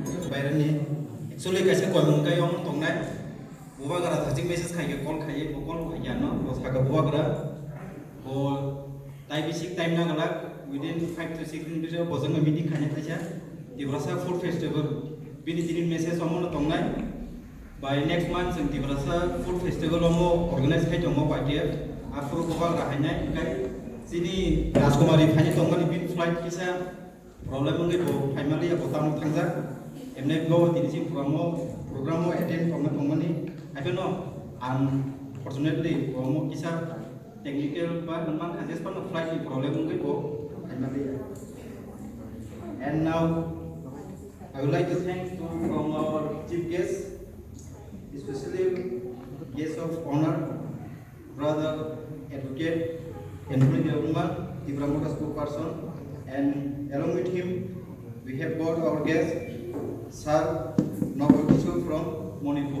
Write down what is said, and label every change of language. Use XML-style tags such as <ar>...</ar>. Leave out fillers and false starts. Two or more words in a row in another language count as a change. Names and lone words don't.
<trp>bairani actually kaisa koimung kai ong tongnai buwa gara thajing message khai ke call khai bo call khai no bo saga buwa gara bo tai</trp> <en>basic time</en> <trp>na gala</trp> <en>within 5 to 6</en> <trp>minutes bojang meeting khai kaisa Tripura food festival bini tinin message omo tongnai</trp> <en>by next month</en> <trp>in Tripura food festival omo organize khai tomo party afro buwa gara hainai kai sini Rajkumari khai tongmani bin flight kisa problem ngi bo finally ya botam thangja emne go tinisi</trp> <en>program attend</en> <trp>tongmani</trp> <en>I don't know unfortunately</en> <trp>mo kisa technical ba man khajes pan</trp> <en>flight problem</en> <trp>ngi bo</trp> <en>finally and now I would like to thank from our chief guest especially guest of honor brother advocate Henry Deuma Tripura spokesperson and along with him we have got our guest Sir Navakishu from Manipur.</en>